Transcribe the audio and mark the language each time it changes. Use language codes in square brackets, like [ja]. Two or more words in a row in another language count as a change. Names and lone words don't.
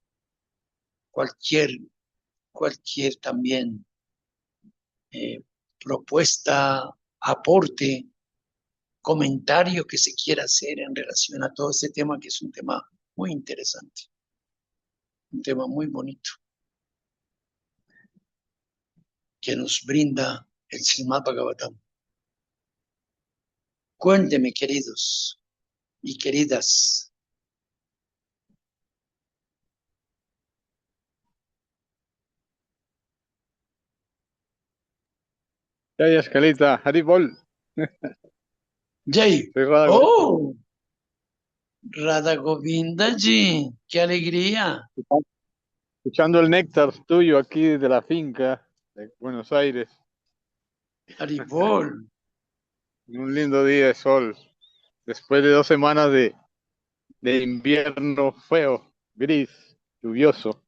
[es] cualquier también propuesta, aporte, comentario que se quiera hacer en relación a todo este tema, que es un tema muy interesante, un tema muy bonito, que nos brinda el Srimad Bhagavatam. Cuénteme, queridos y queridas. Jai Escalita, Haribol. Jay, Soy Radha oh, Radha Govinda Ji, qué alegría. escuchando el néctar tuyo aquí desde la finca de Buenos Aires. Haribol. Un lindo día de sol. Después de 2 semanas de de invierno feo, gris, lluvioso.